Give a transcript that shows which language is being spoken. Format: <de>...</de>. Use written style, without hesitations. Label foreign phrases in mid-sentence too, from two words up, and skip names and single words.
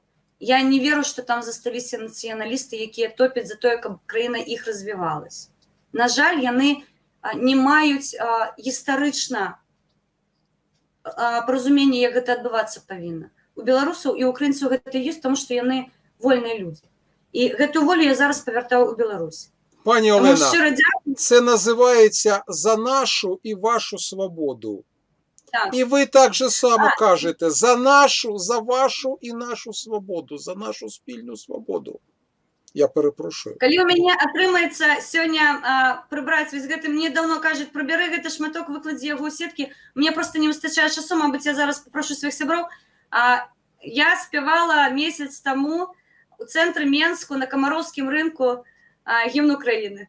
<be>Я не веру, што там засталіся нацыяналісты, якія топяць за тое, каб краіна іх развівалась. На жаль, яны не маюць гістарычна паразумення, як гэта адбывацца павінна. у беларусаў і украінцаў гэта ёсць, тому што яны вольныя людзі. І гэту волю я зараз павяртаю ў Беларусь.</be> <uk>Пані Тому Олена, щиро дякую. це називається «За нашу і вашу свободу». Так. І ви так же само кажете «За нашу, за вашу і нашу свободу», «За нашу спільну свободу». Я перепрошую.</uk> <be>Калі у мяне атрымаецца сёння прыбраць вось гэты, мне даўно кажуць, прыбяры гэты шматок, выкладзі яго ў сеткі, мне просто не выстачае часу, мабыць, я зараз попрошу сваіх сяброў. Я спявала месяц таму у цэнтры Менску на Камароўскім рынку гімн Украіны.</be>